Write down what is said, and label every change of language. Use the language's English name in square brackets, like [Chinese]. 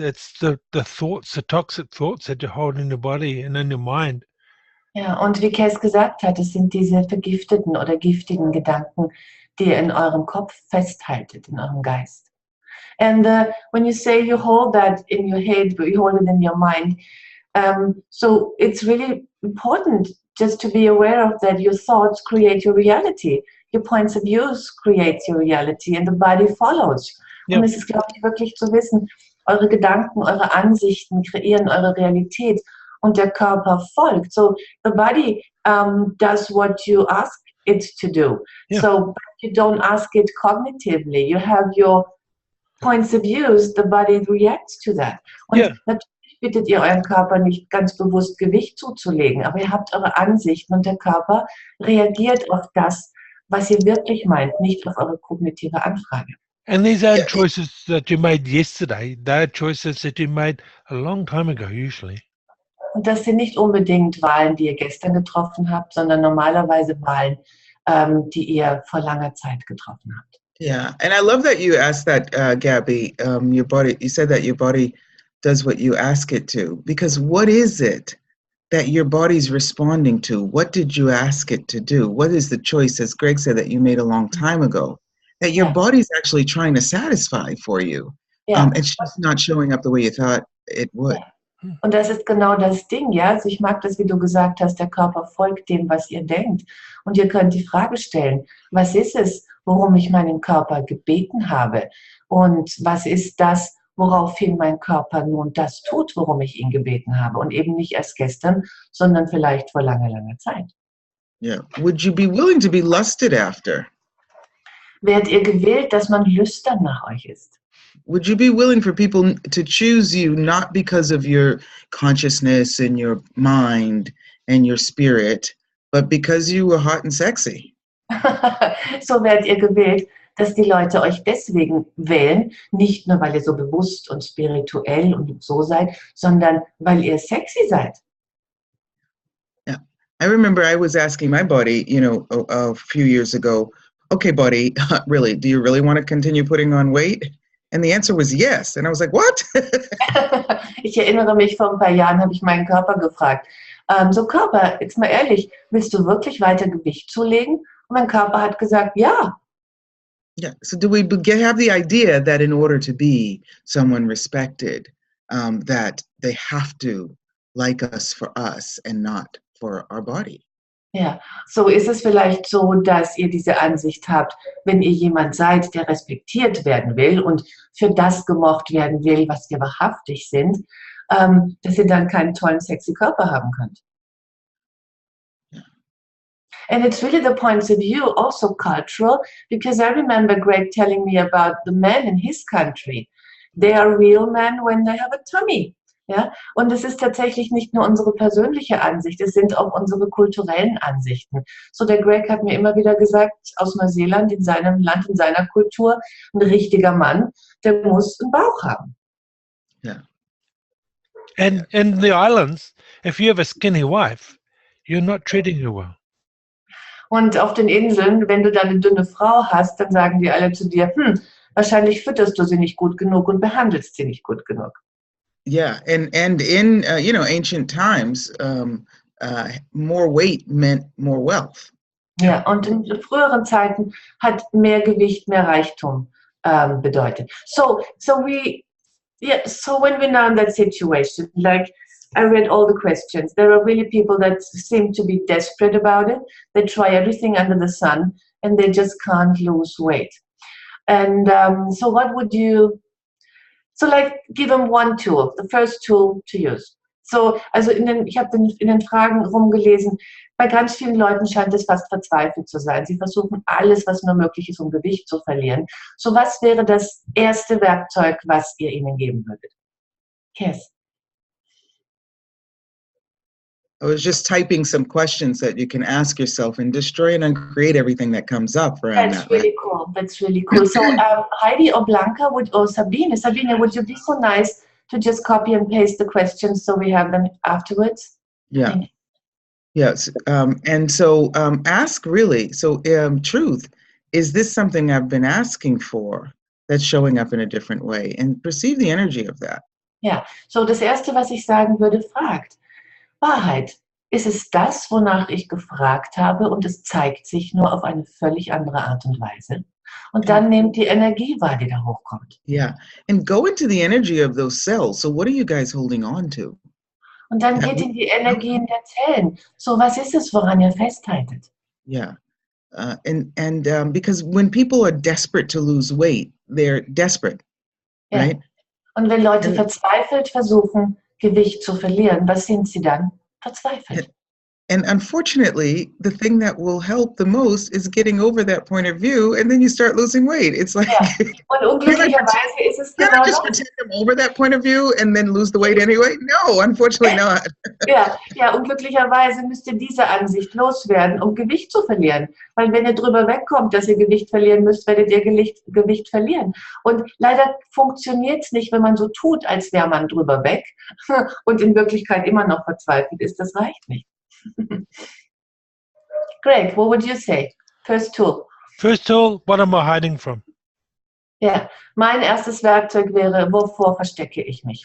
[English] It's the thoughts, the toxic thoughts that you hold in your body and in your mind. [German] Ja, und wie Kass gesagt hat, es sind diese vergifteten oder giftigen Gedanken, die ihr in eurem Kopf festhaltet, in eurem Geist. [English] And when you say you hold that in your head, but you hold it in your mind, so it's really important just to be aware of that. Your thoughts create your reality. Your points of views create your reality and the body follows. [German] Ja. Und es ist, glaube ich, wirklich zu wissen, eure Gedanken, eure Ansichten kreieren eure Realität und der Körper folgt. [English] So the body does what you ask it to do. [German] Ja. [English] So you don't ask it cognitively. You have your points of views, the body reacts to that. [German] Und natürlich bittet ihr euren Körper nicht ganz bewusst Gewicht zuzulegen, aber ihr habt eure Ansichten und der Körper reagiert auf das, was ihr wirklich meint, nicht auf eure kognitive Anfrage. [English] And these aren't choices that you made yesterday. They're choices that you made a long time ago, usually. [German] Und das sind nicht unbedingt Wahlen, die ihr gestern getroffen habt, sondern normalerweise Wahlen, die ihr vor langer Zeit getroffen habt. [English] Yeah, and I love that you asked that, Gabi. Your body. You said that your body does what you ask it to. Because what is it that your body's responding to? What did you ask it to do? What is the choice, as Greg said, that you made a long time ago, that your body's actually trying to satisfy for you? [German] Ja. [English] It's just not showing up the way you thought it would. [German] Ja. Und das ist genau das Ding, ja. Also ich mag das, wie du gesagt hast, der Körper folgt dem, was ihr denkt. Und ihr könnt die Frage stellen, was ist es, worum ich meinen Körper gebeten habe? Und was ist das, woraufhin mein Körper nun das tut, worum ich ihn gebeten habe? Und eben nicht erst gestern, sondern vielleicht vor langer, langer Zeit. [English] Yeah. Would you be willing to be lusted after? [German] Werdet ihr gewillt, dass man lüstern nach euch ist? [English] Would you be willing for people to choose you not because of your consciousness and your mind and your spirit, but because you were hot and sexy? [German] So werdet ihr gewillt, dass die Leute euch deswegen wählen, nicht nur, weil ihr so bewusst und spirituell und so seid, sondern weil ihr sexy seid. [English] Yeah. I remember I was asking my body, a few years ago, okay, buddy, really, do you really want to continue putting on weight? And the answer was yes. And I was like, what? [German] Ich erinnere mich, vor ein paar Jahren habe ich meinen Körper gefragt, so Körper, jetzt mal ehrlich, willst du wirklich weiter Gewicht zulegen? Und mein Körper hat gesagt, ja. [English] Yeah. So do we have the idea that in order to be someone respected, that they have to like us for us and not for our body? [German] Ja, so ist es vielleicht so, dass ihr diese Ansicht habt, wenn ihr jemand seid, der respektiert werden will und für das gemocht werden will, was wir wahrhaftig sind, dass ihr dann keinen tollen, sexy Körper haben könnt. [English] And it's really the points of view, also cultural, because I remember Greg telling me about the men in his country. They are real men when they have a tummy. [German] Ja? Und es ist tatsächlich nicht nur unsere persönliche Ansicht, es sind auch unsere kulturellen Ansichten. So, der Greg hat mir immer wieder gesagt, aus Neuseeland, in seinem Land, in seiner Kultur, ein richtiger Mann, der muss einen Bauch haben. [English] Yeah. And in the islands, if you have a skinny wife, you're not treating her well. [German] Und auf den Inseln, wenn du da eine dünne Frau hast, dann sagen die alle zu dir, wahrscheinlich fütterst du sie nicht gut genug und behandelst sie nicht gut genug. [English] Yeah, and in ancient times, more weight meant more wealth. [German] Ja, und in früheren Zeiten hat mehr Gewicht mehr Reichtum bedeutet. [English] So when we're now in that situation, like I read all the questions, there are really people that seem to be desperate about it. They try everything under the sun and they just can't lose weight. And so what would you, give them one tool, the first tool to use. [German] So, also ich habe in den Fragen rumgelesen, bei ganz vielen Leuten scheint es fast verzweifelt zu sein. Sie versuchen alles, was nur möglich ist, um Gewicht zu verlieren. So, was wäre das erste Werkzeug, was ihr ihnen geben würdet? Kass. [English] I was just typing some questions that you can ask yourself and destroy and uncreate everything that comes up around That's that. really cool. That's really cool. So Heidi or Blanca or Sabine, would you be so nice to just copy and paste the questions so we have them afterwards? Yeah. Yes. And so ask really. So truth, is this something I've been asking for that's showing up in a different way? And perceive the energy of that. [German] Ja, so das Erste, was ich sagen würde, fragt. Wahrheit, ist es das, wonach ich gefragt habe und es zeigt sich nur auf eine völlig andere Art und Weise? Und dann nehmt die Energie wahr, die da hochkommt. [English] Yeah, and go into the energy of those cells. So what are you guys holding on to? [German] Und dann geht in die Energien der Zellen. So, was ist es, woran ihr festhaltet? [English] Yeah, and because when people are desperate to lose weight, they're desperate, [German] Ja. [English] right? [German] Und wenn Leute verzweifelt versuchen, Gewicht zu verlieren, was sind sie dann? Verzweifelt. [English] And unfortunately, the thing that will help the most is getting over that point of view, and then you start losing weight. It's like, [German] Ja. Und unglücklicherweise ist es [English] can I [German] genau just das. [English] pretend I'm over that point of view and then lose the weight anyway? No, unfortunately not. [German] Ja, unglücklicherweise müsst ihr diese Ansicht loswerden, um Gewicht zu verlieren. Weil wenn ihr drüber wegkommt, dass ihr Gewicht verlieren müsst, werdet ihr Gewicht verlieren. Und leider funktioniert es nicht, wenn man so tut, als wäre man drüber weg und in Wirklichkeit immer noch verzweifelt ist. Das reicht nicht. [English] Greg, what would you say? First tool. First tool, what am I hiding from? [German] Ja, mein erstes Werkzeug wäre, wovor verstecke ich mich?